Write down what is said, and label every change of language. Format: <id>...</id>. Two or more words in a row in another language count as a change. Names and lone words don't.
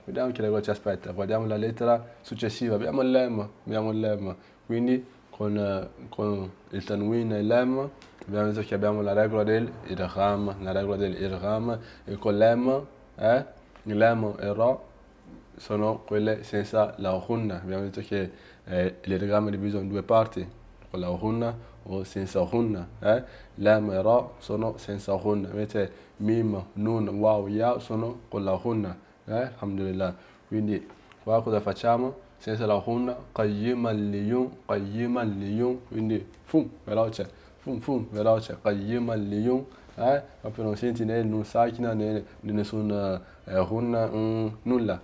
<it>Vediamo che regola ci aspetta, guardiamo la lettera successiva, abbiamo il lemma, quindi con il tanwin e il lemma, abbiamo detto che abbiamo la regola dell'idgham, e con lemma, il lemma e il ra sono quelle senza la ghunna. Abbiamo detto che l'idgham è diviso in due parti, con la ghunna o senza ghunna. Lam e ra sono senza ghunna, invece mim, nun, waw, ya sono con la ghunna. Alhamdulillah. Quindi qua cosa facciamo? Senza la ghunna,</it> <ar>قيما لين,</ar> <it>quindi veloce,</it> <ar>قيما لين.</ar> <it>Proprio non senti né</it> <ar>نون ساكنة</ar> <it>né nessun ghunna, nulla.</it>